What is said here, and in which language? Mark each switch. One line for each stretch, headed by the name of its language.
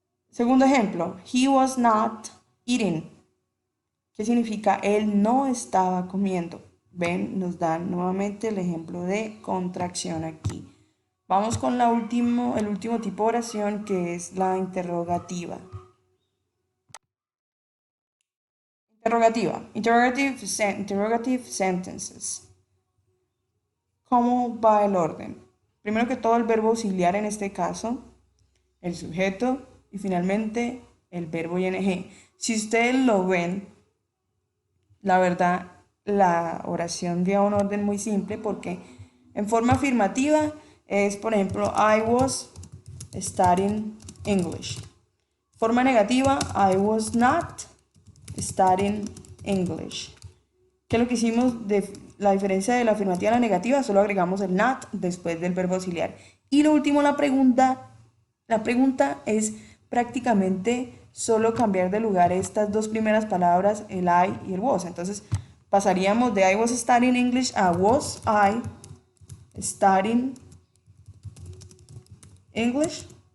Spanish: Segundo ejemplo,
English: he was not eating.
Spanish: ¿Qué significa? Él no estaba comiendo. Ven, nos dan nuevamente el ejemplo de contracción aquí. Vamos con el último tipo de oración, que es la interrogativa.
English: Interrogative sentences.
Spanish: ¿Cómo va el orden? Primero que todo, el verbo auxiliar en este caso, el sujeto y finalmente el verbo ing. Si ustedes lo ven, la verdad, la oración lleva un orden muy simple porque en forma afirmativa es, por ejemplo,
English: I was studying English.
Spanish: Forma negativa,
English: I was not studying English.
Spanish: ¿Qué es lo que hicimos de la diferencia de la afirmativa a la negativa? Solo agregamos el not después del verbo auxiliar. Y lo último, la pregunta es prácticamente solo cambiar de lugar estas dos primeras palabras, el I y el was. Entonces pasaríamos de
English: I was studying English a was I studying English.